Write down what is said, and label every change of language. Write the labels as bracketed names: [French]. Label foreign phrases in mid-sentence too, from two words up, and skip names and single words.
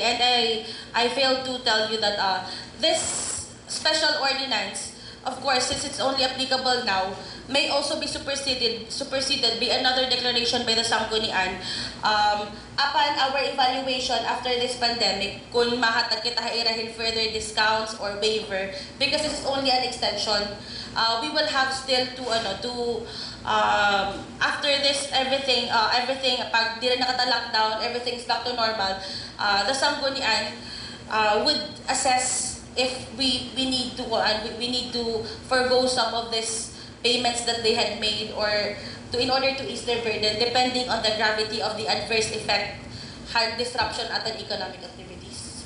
[English] And I failed to tell you that this special ordinance, of course, since it's only applicable now, may also be superseded by another declaration by the Sangguniang upon our evaluation after this pandemic, [Hiligaynon] kung mahatag kita hairahin [English] further discounts or waiver, because this is only an extension. We will have still to after this everything [Hiligaynon] pag di na nakata-lockdown, [English] everything's back to normal, the Sangguniang would assess if we need to forgo some of these payments that they had made or in order to ease their burden depending on the gravity of the adverse effect hard disruption at an economic activities.